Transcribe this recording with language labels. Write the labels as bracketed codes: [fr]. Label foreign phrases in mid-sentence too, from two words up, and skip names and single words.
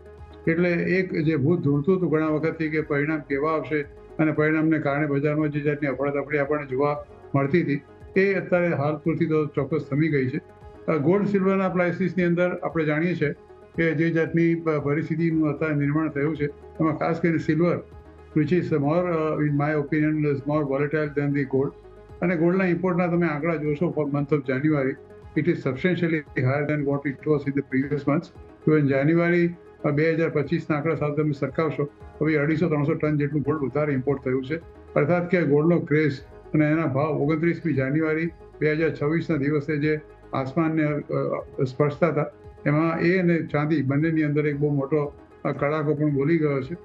[gu] એટલે એક જે ભૂત ધૂળતું હતું ઘણા વખતથી કે પરિણામ કેવા આવશે અને પરિણામને કારણે બજારમાં જે જાતની અફડાતફડી આપણને જોવા મળતી હતી એ અત્યારે હાલ પૂરતી તો ચોક્કસ થમી ગઈ છે. ગોલ્ડ સિલ્વરના પ્રાઇસીસની અંદર આપણે જાણીએ છીએ કે જે જાતની પરિસ્થિતિનું અત્યારે નિર્માણ થયું છે એમાં ખાસ કરીને સિલ્વર [en] which is more in my opinion is more volatile than the gold. [gu] અને ગોલ્ડના ઇમ્પોર્ટના તમે આંકડા જોશો [en] for month of January it is substantially higher than what it was in the previous months. So in January [gu] 2025ના આંકડા સાથે તમે સરખાવશો તો 250-300 ટન જેટલું ગોલ્ડ વધારે ઇમ્પોર્ટ થયું છે. અર્થાત કે ગોલ્ડનો ક્રેઝ અને એના ભાવ 29મી જાન્યુઆરી 2026ના દિવસે જે આસમાનને સ્પર્શતા હતા એમાં એ અને ચાંદી બંનેની અંદર એક બહુ મોટો કડાકો પણ બોલી ગયો છે.